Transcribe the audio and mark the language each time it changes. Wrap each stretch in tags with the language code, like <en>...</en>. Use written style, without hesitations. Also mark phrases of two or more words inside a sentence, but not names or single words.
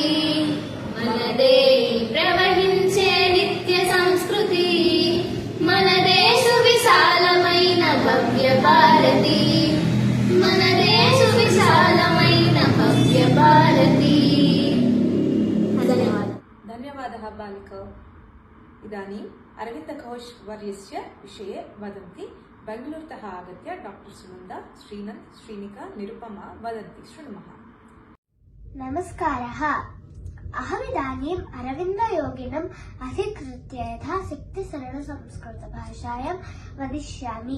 <te>మనదే ప్రవహించే నిత్య సంస్కృతి, మనదే సువిశాలమైన భవ్య భారతి. మనదే సువిశాలమైన భవ్య భారతి. ధన్యవాదాలు.</te> <sa>धन्यवादः बालिका। इदानीम् अरविन्द घोष वर्यस्य विषये वदन्ति। बेङ्गलूरुतः आगत्य डॉक्टर सुनन्दा, श्रीनन्द, श्रीनिका, निरुपमा वदन्ति। शृणुमः। नमस्कारः। अहमिदानीम् अरविन्दयोगिनम् अधिकृत्य यथाशक्ति सरलसंस्कृतभाषायां वदिष्यामि।</sa>